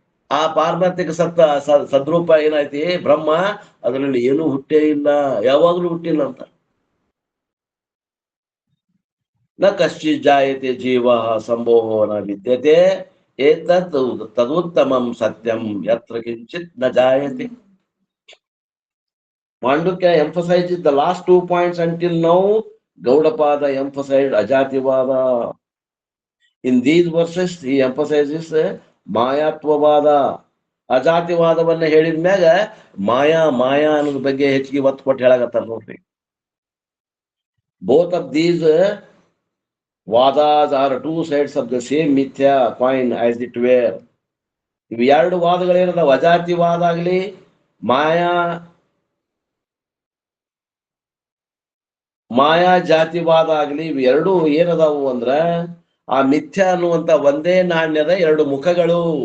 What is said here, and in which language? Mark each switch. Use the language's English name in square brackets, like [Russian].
[Kannada] ಆ ಪಾರಮಾರ್ಥಿಕ ಸದ್ರೂಪ ಏನೈತಿ ಬ್ರಹ್ಮ, ಅದರಲ್ಲಿ ಏನೂ ಹುಟ್ಟೇ ಇಲ್ಲ, ಯಾವಾಗ್ಲೂ ಹುಟ್ಟಿಲ್ಲ ಅಂತ. [Sanskrit] ನ ಕಶ್ಚಿತ್ ಜಾಯತೆ ಜೀವ ಸಂಭೋಹೋ ನ ವಿದ್ಯತೆ ಏತತ್ ತದುತ್ತಮಂ ಸತ್ಯಂ ಯತ್ರ ಕಿಂಚಿತ್ ನ ಜಾಯತೆ. [English] Mandukya emphasizes the last 2 points until now. Gaudapada emphasized Ajativada. In these verses, he emphasizes Mayatvavada. [Kannada] ಅಜಾತಿವಾದವನ್ನ ಹೇಳಿದ ಮ್ಯಾಗ ಮಾಯಾ ಅನ್ನೋದ್ರ ಬಗ್ಗೆ ಹೆಚ್ಚಿಗೆ ಒತ್ತು ಕೊಟ್ಟು ಹೇಳಾಕತ್ತಾರ ನೋಡ್ರಿ. [English] Both of these vadas are two sides of the same mithya coin as it were. [Kannada] ಇವು ಎರಡು ವಾದಗಳೇನದಾವ, ಅಜಾತಿವಾದ ಆಗ್ಲಿ ಮಾಯಾ ಜಾತಿವಾದ ಆಗ್ಲಿ, ಇವು ಎರಡು ಏನದಾವು ಅಂದ್ರ ಆ ಮಿಥ್ಯ ಅನ್ನುವಂತ ಒಂದೇ ನಾಣ್ಯದ ಎರಡು ಮುಖಗಳು.